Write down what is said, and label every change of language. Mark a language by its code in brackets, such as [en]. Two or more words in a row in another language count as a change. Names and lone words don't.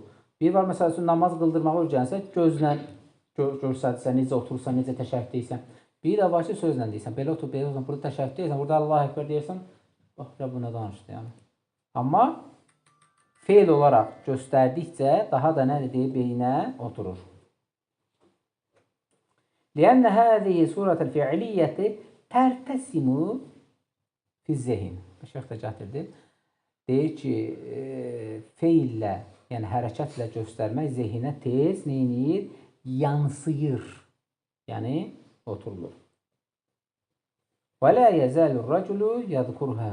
[az] Bir var, məsəl üçün, namaz qıldırmağa öyrənsə, gözlə görsətsə, necə oturursan, necə təşəhhüd deyirsən. Bir də var ki, sözlə deyirsən, belə otur, belə otur, burada təşəhhüd deyirsən, burada [ar] الله أكبر [az] deyirsən, bax, ya bu nə danışdı, yəni. Amma feil olaraq göstərdikcə daha da nə deyir? Beyninə oturur. [ar] لأن هذه صورة الفعلية ترتسم في الذهن. [az] Şeyx də gətirdi. Deyir ki, feillə, yəni hərəkətlə göstərmək zehinə tez neyinir? Yansıyır. Yəni oturulur. [ar] ولا يزال الرجل يذكرها.